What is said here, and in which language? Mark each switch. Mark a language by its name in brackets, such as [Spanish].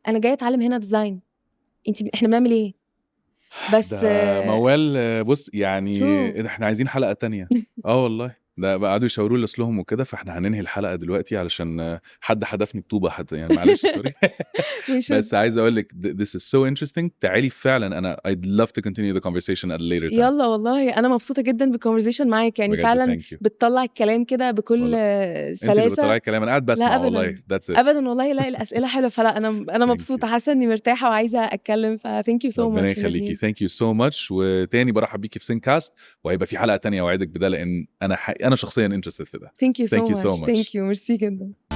[Arabic] انا جاي اتعلم هنا ديزاين، احنا بنعمل ايه؟ بس ده موال. بص يعني [English] true. [Arabic] احنا عايزين حلقة تانية. والله ده بقى قعدوا يشاوروا لي اصلهم وكده، فاحنا هننهي الحلقة دلوقتي علشان حد حدفني بطوبة حتى، يعني معلش سوري. بس عايز اقول لك [English] this is so interesting. [Arabic] تعالي فعلا انا [English] I'd love to continue the conversation at a later time. [Arabic] يلا والله انا مبسوطة جدا بالconversation معاك، يعني فعلا بتطلع الكلام كده بكل سلاسة. انت اللي بتطلعي الكلام، انا قاعد بسمع والله. [English] That's it. [Arabic] ابدا والله. لا الاسئلة حلوة، فلا انا مبسوطة، حاسة اني مرتاحة وعايزة اتكلم. [English] thank you so much. [Arabic] ربنا يخليكي. [English] thank you so much. [Arabic] وتاني برحب بيكي في سينكاست، وهيبقى في حلقة تانية وعدك بده، لان انا شخصيا interested في ده. [English] thank you so much. thank you. [Arabic] ميرسي جدا.